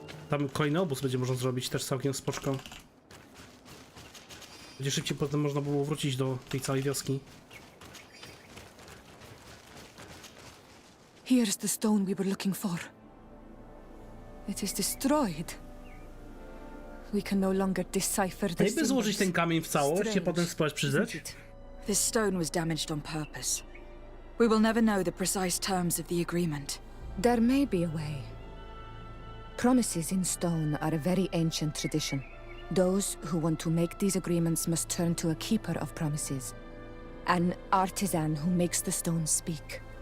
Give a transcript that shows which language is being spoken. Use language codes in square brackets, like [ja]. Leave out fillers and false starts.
[pl] Tam kolejny obóz będzie można zrobić, też całkiem spoczko. Będzie szybciej, potem można było wrócić do tej całej wioski. [en] Here's the stone we were looking for. It is destroyed. We can no longer decipher the [pl] Jakby złożyć ten kamień w całość i potem spróbować przyjrzeć? [en] This stone was damaged on purpose. We will never know the precise terms of the agreement. There may be a way. Promises in stone are a very ancient tradition. Those who want to make these agreements must turn to a keeper of promises, an artisan who makes the stones speak.